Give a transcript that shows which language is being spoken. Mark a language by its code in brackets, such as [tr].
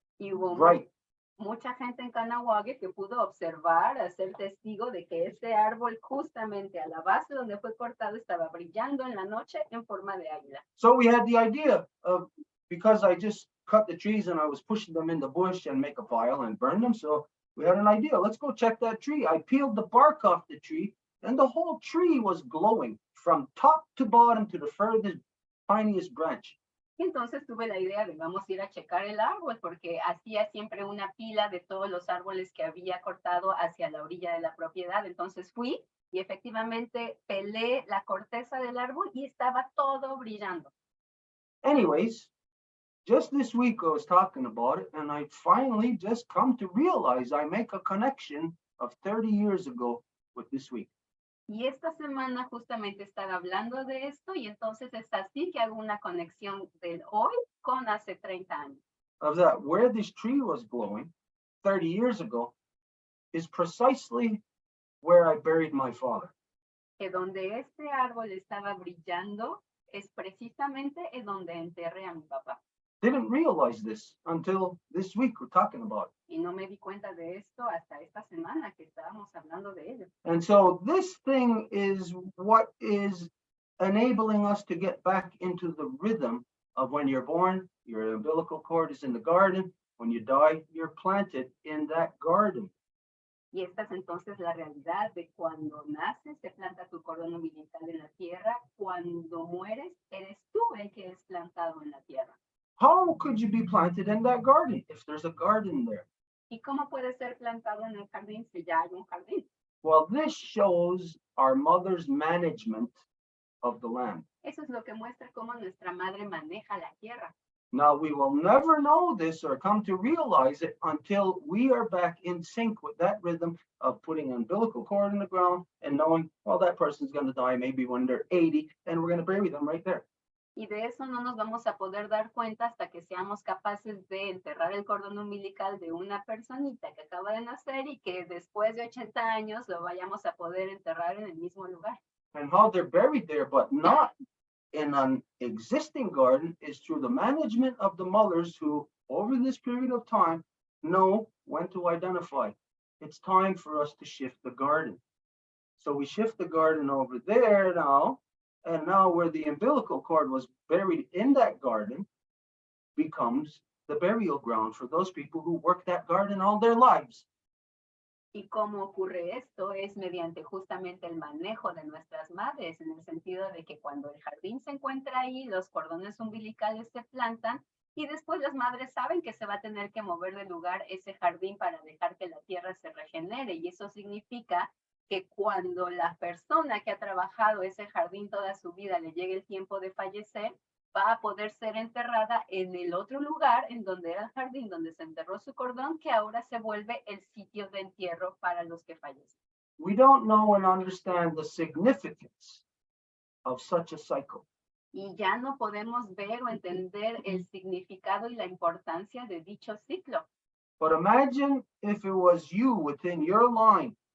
[es] Y hubo [en] bright. [es] mucha gente en Canahuague que pudo observar, ser testigo de que ese árbol justamente a la base donde fue cortado estaba brillando en la noche en forma de águila. [en] So we had the idea of, because I just cut the trees and I was pushing them in the bush and make a pile and burn them. So we had an idea. Let's go check that tree. I peeled the bark off the tree and the whole tree was glowing from top to bottom to the furthest, tiniest branch. [es] Y entonces tuve la idea de vamos a ir a checar el árbol porque hacía siempre una pila de todos los árboles que había cortado hacia la orilla de la propiedad. Entonces fui y efectivamente pelé la corteza del árbol y estaba todo brillando. [en] Anyways, just this week I was talking about it and I finally just come to realize I make a connection of 30 years ago with this week. [es] Y esta semana justamente estaba hablando de esto y entonces es así que hago una conexión del hoy con hace 30 años. [en] Of that, where this tree was glowing 30 years ago is precisely where I buried my father. [es] Que donde este árbol estaba brillando es precisamente en donde enterré a mi papá. [en] Didn't realize this until this week we're talking about it. [es] Y no me di cuenta de esto hasta esta semana que estábamos hablando de ello. [en] And so this thing is what is enabling us to get back into the rhythm of when you're born, your umbilical cord is in the garden. When you die, you're planted in that garden. [es] Y esta es entonces la realidad de cuando naces, se planta tu cordón umbilical en la tierra. Cuando mueres, eres tú el que es plantado en la tierra. [en] How could you be planted in that garden if there's a garden there? [es] ¿Y cómo puede ser plantado en el jardín si ya hay un jardín? [en] Well, this shows our mother's management of the land. [es] Eso es lo que muestra cómo nuestra madre maneja la tierra. [en] Now, we will never know this or come to realize it until we are back in sync with that rhythm of putting an umbilical cord in the ground and knowing, well, that person's going to die maybe when they're 80 and we're going to bury them right there. [es] Y de eso no nos vamos a poder dar cuenta hasta que seamos capaces de enterrar el cordón umbilical de una personita que acaba de nacer y que después de 80 años lo vayamos a poder enterrar en el mismo lugar. [en] And how they're buried there, but not in an existing garden, is through the management of the mothers who, over this period of time, know when to identify. It's time for us to shift the garden. So we shift the garden over there now. And now where the umbilical cord was buried in that garden becomes the burial ground for those people who work that garden all their lives. [es] Y cómo ocurre esto es mediante justamente el manejo de nuestras madres, en el sentido de que cuando el jardín se encuentra ahí, los cordones umbilicales se plantan y después las madres saben que se va a tener que mover de lugar ese jardín para dejar que la tierra se regenere. Y eso significa que cuando la persona que ha trabajado ese jardín toda su vida le llegue el tiempo de fallecer, va a poder ser enterrada en el otro lugar en donde era el jardín donde se enterró su cordón, que ahora se vuelve el sitio de entierro para los que fallecen. [en] We don't know and understand the significance of such a cycle. [es] Y ya no podemos ver o entender el significado y la importancia de dicho ciclo. [en] But imagine if it was you within your line.